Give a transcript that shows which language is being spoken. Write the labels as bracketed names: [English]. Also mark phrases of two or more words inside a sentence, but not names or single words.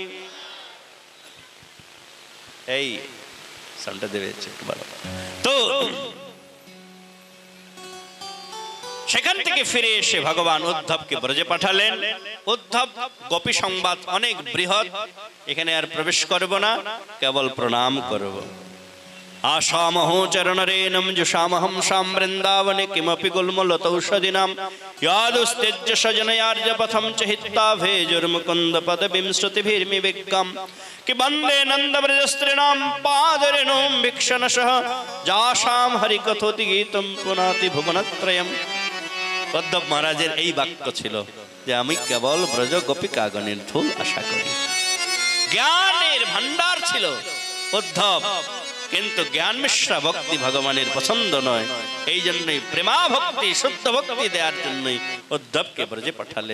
[Bangla] এই সাউন্ডটা দেবে তো সেখান থেকে ফিরে এসে ভগবান উদ্ধবকে ব্রজে পাঠালেন। উদ্ধব গোপী সংবাদ অনেক বৃহৎ, এখানে আর প্রবেশ করব না, কেবল প্রণাম করব। [Sanskrit] आशामहो चरणरेणं जुषामहं शां वृन्दावने किमपि गुल्मलतौषधिनां यादुस्त्यज्य सजनयार्यपथं च हित्वा भेजुर्मुकुन्दपदवीं श्रुतिभिर्मिविक्कं कि वन्दे नन्दव्रजस्त्रीणां पादरेणुं भिक्षणशः जासां हरिकथोति गीतं पुनाति भुवनत्रयम्। [Bangla] উদ্ধব মহারাজের এই বাক্য ছিল যে আমি কেবল ব্রজ গোপিকাগণের ধূল আশা করি। জ্ঞানের ভান্ডার ছিল উদ্ধব, কিন্তু জ্ঞান মিশ্রা ভক্তি ভগবানের পছন্দ নয়। এই জন্যই প্রেমা ভক্তি শুদ্ধ ভক্তি দেওয়ার জন্যই উদ্ধবকে ব্রজে পাঠালেন।